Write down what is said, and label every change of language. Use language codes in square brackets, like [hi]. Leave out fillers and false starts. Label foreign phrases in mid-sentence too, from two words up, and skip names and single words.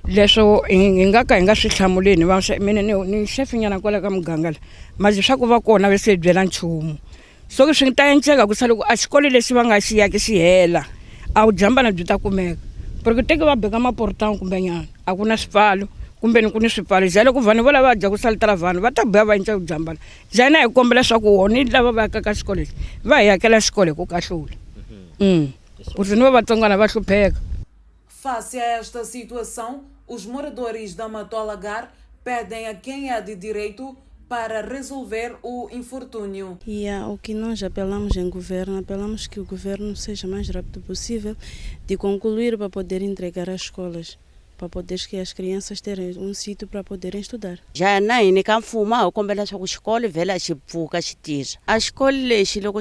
[ts] Leswo hi nga ka hi nga swi hlamuleni mina ni xefinyana kwala ka muganga la mas swa ku va kona va se byela nchumu so ke swi ta endleka ku sa loko a xikolo lexi va nga xi yaki xi hela a wu jambana byi ta kumeka porque teke va beka maportão kumbenyana a ku na swipfalo kumbe ni ku ni swipfalo ja loko vanhu va lava dya ku salitela vanhu va ta biya va endla ku jambana jana hi kombela swa ku wona lava va yakaka xikolo lexi va hi yakela xikolo hi ku kahlula ku ri ni va vatsongwana va hlupheka. [pt] Face a esta situação, os moradores da Matolagar pedem a quem é de direito para resolver o infortúnio. O que nós apelamos em governo, apelamos que o governo seja o mais rápido possível de concluir para poder entregar as escolas, para poder que as crianças terem um sítio para poderem estudar. [ts] já na hini ka mfumo a hi kombela swa ku xikolo vhela xi pfuka xi tirha a xikolo lexi loko